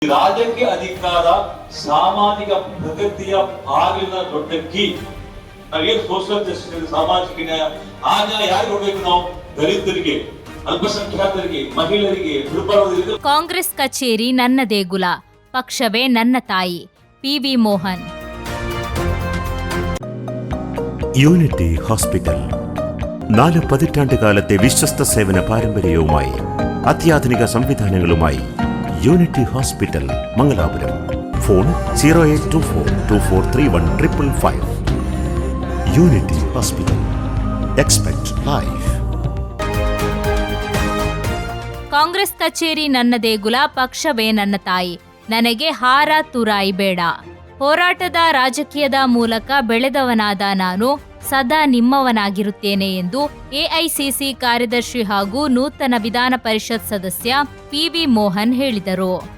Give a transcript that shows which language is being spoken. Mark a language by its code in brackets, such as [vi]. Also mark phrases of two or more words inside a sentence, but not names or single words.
[kn] ರಾಜಕೀಯ ಅಧಿಕಾರ ಸಾಮಾಜಿಕ ಪ್ರಗತಿಯ ಬಾಗಿಲಿನ ದೊಡ್ಡ ಕೀ. ನಾವೇನು [en] social justice, [kn] ಸಾಮಾಜಿಕ ನ್ಯಾಯ, ಆ ನ್ಯಾಯ ಯಾರಿಗೆ ಕೊಡಬೇಕು? ನಾವು ದಲಿತರಿಗೆ, ಅಲ್ಪಸಂಖ್ಯಾತರಿಗೆ, ಮಹಿಳೆಯರಿಗೆ, ದುರ್ಬಲರಿಗೆ. ಕಾಂಗ್ರೆಸ್ ಕಚೇರಿ ನನ್ನ ದೇಗುಲ, ಪಕ್ಷವೇ ನನ್ನ ತಾಯಿ. PV ಮೋಹನ್. [ml] യൂണിറ്റി ഹോസ്പിറ്റൽ 4 പതിറ്റാണ്ട് കാലത്തെ വിശ്വസ്ത സേവന പാരമ്പര്യവുമായി അത്യാധുനിക സംവിധാനങ്ങളുമായി യൂണിറ്റി ഹോസ്പിറ്റൽ മംഗലാപുരം. ഫോൺ 0824243155. യൂണിറ്റി ഹോസ്പിറ്റൽ. [en] expect life. [kn] ಕಾಂಗ್ರೆಸ್ ಕಚೇರಿ ನನ್ನ ದೇಗುಲ, ಪಕ್ಷವೇ ನನ್ನ ತಾಯಿ. ನನಗೆ ಹಾರ ತುರಾಯಿ ಬೇಡ. ಹೋರಾಟದ ರಾಜಕೀಯದ ಮೂಲಕ ಬೆಳೆದವನಾದ ನಾನು ಸದಾ ನಿಮ್ಮವನಾಗಿರುತ್ತೇನೆ ಎಂದು ಎಐಸಿಸಿ ಕಾರ್ಯದರ್ಶಿ ಹಾಗೂ ನೂತನ ವಿಧಾನ ಪರಿಷತ್ ಸದಸ್ಯ PV ಮೋಹನ್ ಹೇಳಿದರು.